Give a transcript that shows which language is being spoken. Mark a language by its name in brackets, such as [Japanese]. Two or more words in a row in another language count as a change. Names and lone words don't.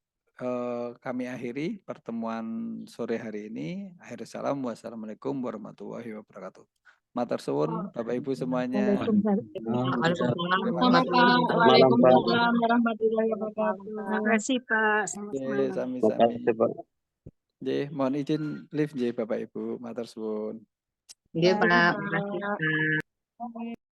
[Indonesian] Kami akhiri pertemuan sore hari ini. [Arabic] آخر السلام. والسلام عليكم ورحمة الله وبركاته. [Javanese] Matur suwun [Indonesian] Bapak Ibu semuanya. [Arabic] وعليكم السلام [Indonesian] Terima Sama kasih. Pak. Malam, Pak. [Arabic] وعليكم السلام ورحمة الله وبركاته. [Indonesian] Terima kasih Pak. Selamat Oke, malam. [Javanese] sami-sami. [Indonesian] Makasih, Pak. Nggih, mohon izin live nggih Bapak Ibu. [Javanese] Matur suwun. Nggih, [Indonesian] Baik, Pak. Pak. Makasih, Pak.